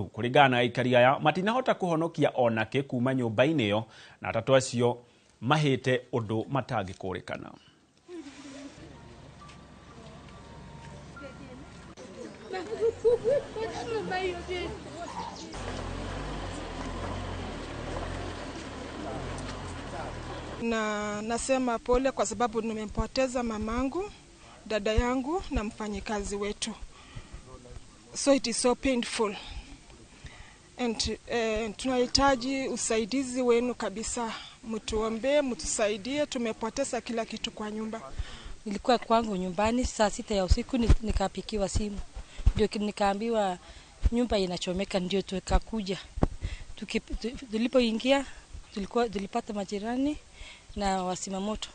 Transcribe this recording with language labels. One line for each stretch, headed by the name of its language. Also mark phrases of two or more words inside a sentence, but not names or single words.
Kikuyu: Kuringana na aikari aya matinahota kuhonokia onake kuma nyumba-ini iyo na atatu acio mahite undu matangikuririkana.
Swahili: Na nasema pole kwa sababu nimempoteza mamangu, dada yangu na mfanyikazi wetu.
English: So it is so painful.
Swahili: And tunahitaji usaidizi wenu kabisa. Mtuombe, mtusaidie, tumepoteza kila kitu kwa nyumba. Nilikuwa kwangu nyumbani saa 6 ya usiku nikapikiwa simu. Ndio nikaambiwa nyumba inachomeka, ndio tukakuja. Tulipoingia tulipata majirani na wasimamoto.